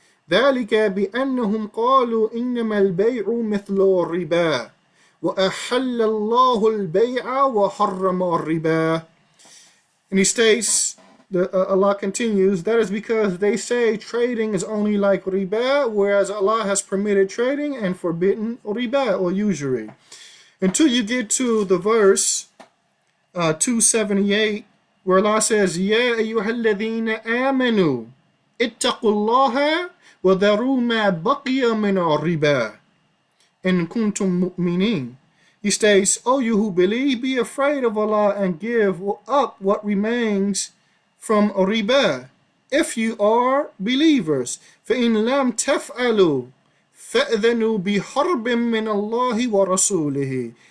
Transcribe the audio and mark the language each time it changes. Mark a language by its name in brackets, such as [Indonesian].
[Arabic] ذلك بأنهم قالوا إنما البيع مثل الربا وأحل الله البيع وحرم الربا. [English] And he states, Allah continues, that is because they say trading is only like riba, whereas Allah has permitted trading and forbidden riba or usury. Until you get to the verse 278, where Allah says, [Arabic] يَا أَيُّهَا الَّذِينَ آمَنُوا اتَّقُوا اللَّهَ وَذَرُوا مَا بَقِيَ مِنَ الرِّبَا إِن كُنتُم مُؤْمِنِينَ. [English] He states, O you who believe, be afraid of Allah and give up what remains from riba, if you are believers. [Arabic] فَإِن لَمْ تَفْعَلُوا فَأْذَنُوا بِحَرْبٍ مِّنَ اللَّهِ وَرَسُولِهِ.